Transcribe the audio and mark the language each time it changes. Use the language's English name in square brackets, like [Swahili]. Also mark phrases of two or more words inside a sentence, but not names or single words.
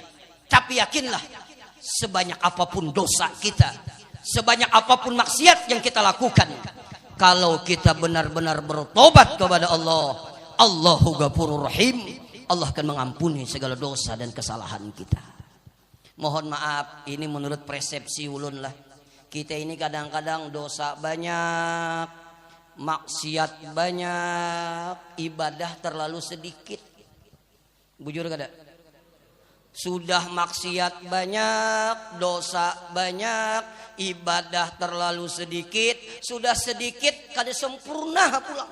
[Indonesian] Tapi yakinlah, sebanyak apapun dosa kita, sebanyak apapun maksiat yang kita lakukan, kalau kita benar-benar bertobat kepada Allah, [Arabic] الله غفور رحيم, [Indonesian] Allah akan mengampuni segala dosa dan kesalahan kita. Mohon maaf, ini menurut persepsi ulun lah. Kita ini kadang-kadang dosa banyak, maksiat banyak, ibadah terlalu sedikit. [Banjar] Bujur kada? [Indonesian] Sudah maksiat banyak, dosa banyak, ibadah terlalu sedikit, sudah sedikit [Banjar] kada sempurna pulang.